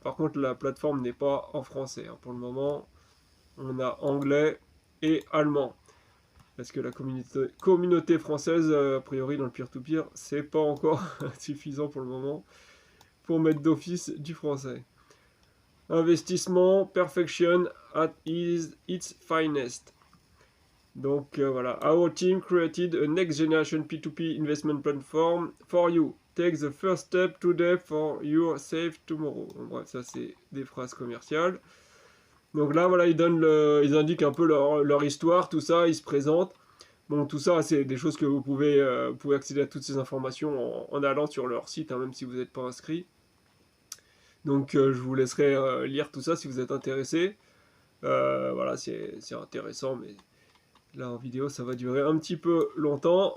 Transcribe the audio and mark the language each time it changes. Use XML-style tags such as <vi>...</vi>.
<fr>Par contre, la plateforme n'est pas en français, hein. Pour le moment, on a anglais et allemand. Parce que la communauté française, a priori dans le peer-to-peer, c'est pas encore suffisant pour le moment pour mettre d'office du français.</fr> <en>Investissement, perfection at its finest.</en> <fr>Donc voilà,</fr> <en>our team created a next generation P2P investment platform for you. Take the first step today for your safe tomorrow.</en> <fr>Bon, bref, ça c'est des phrases commerciales. Donc là, voilà, ils indiquent un peu leur histoire, tout ça, ils se présentent. Bon, tout ça, c'est des choses que vous pouvez accéder à toutes ces informations en allant sur leur site, hein, même si vous n'êtes pas inscrit. Donc je vous laisserai lire tout ça si vous êtes intéressé. Voilà, c'est intéressant, mais là en vidéo, ça va durer un petit peu longtemps.</fr>